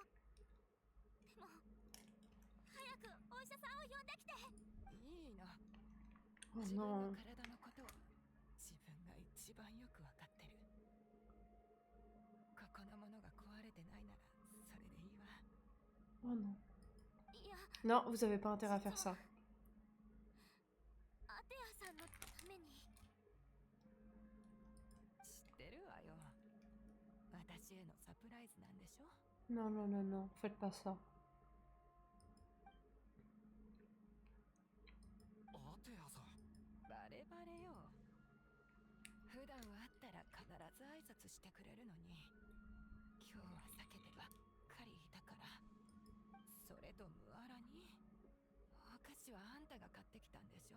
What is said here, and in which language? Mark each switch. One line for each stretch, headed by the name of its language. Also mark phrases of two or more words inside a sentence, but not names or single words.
Japanese: でも早くお医者さんを呼んできて。いいの。 Oh 自分の
French: non.
Japanese: 体のことを自分が一番よくわかってる。ここのものが壊れてないならそれでいいわ。
French: Oh non.
Japanese: いや、
French: Non, vous avez pas intérêt à faire ça.
Japanese: アテアさんのために。知ってるわよ。私へのサプライズなんでしょ。
French: Non, non, non, non, faites pas ça.
Japanese: アテアさん。バレバレよ。普段は会ったら必ず挨拶してくれるのに今日は避けてばっかりいたから。それとムアラにお菓子はあんたが買ってきたんでしょ。